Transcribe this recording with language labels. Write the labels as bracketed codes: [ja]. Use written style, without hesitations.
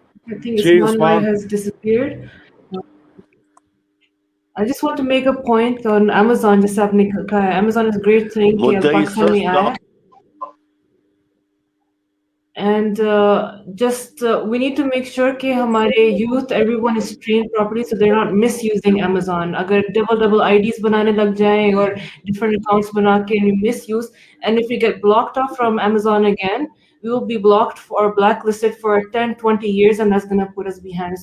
[en] I think Usman Bhai has disappeared. I just want to make a point on Amazon. [ur] جیسے آپ نے کہا ہے [en] Amazon is a great thing [ur] کہ اب پاکستان میں آیا. [en] And just we need to make sure [ur] کہ ہمارے [en] youth, everyone is trained properly so they're not misusing Amazon. [ur] اگر double IDs بنانے لگ جائیں اور different accounts بنا کے [en] misuse, and if we get blocked off from Amazon again, we will be blocked or blacklisted for 10-20 years, and that's going to put us behind.